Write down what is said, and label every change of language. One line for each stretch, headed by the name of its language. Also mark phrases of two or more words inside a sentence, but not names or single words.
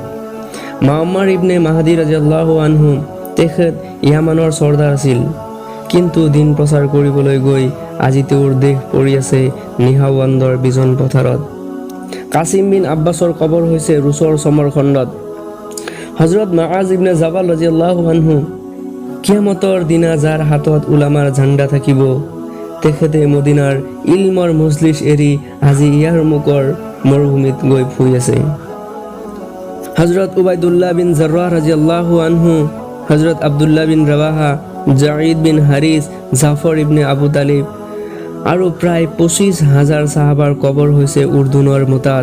Assamese: মুআম্মাৰ ইবনে মাহদী
Arabic: رضي الله عنه,
Assamese: তেখেত ইয়ামানৰ চৰ্দাৰ আছিল, কিন্তু দিন প্ৰচাৰ কৰিবলৈ গৈ আজি তেওঁৰ দেহ পৰি আছে নিহাৱাণ্ডৰ বিজন পথাৰত। কাছিম বিন আব্বাছৰ কবৰ হৈছে ৰুছৰ সমৰখণ্ডত। হজৰত মুআজ ইবনে জাবাল
Arabic: رضي الله عنه,
Assamese: কিয়ামতৰ দিনা যাৰ হাতত উলামাৰ ঝাণ্ডা থাকিব, তেখেতে মদিনাৰ ইলমৰ মজলিছ এৰি আজি ইয়াৰ মুকৰ মৰুভূমিত গৈ ফুৰি আছে। হজৰত উবাইদুল্লাহ বিন জাৰ্ৰাহ
Arabic: رضي الله عنه,
Assamese: হজৰত আব্দুল্লাহ বিন ৰাৱাহা, জাঈদ বিন হাৰিছ, জাফৰ ইবনে আবু তালিব আৰু প্ৰায় 25,000 সাহাবাৰ কবৰ হৈছে উৰ্দুনৰ মুতাত।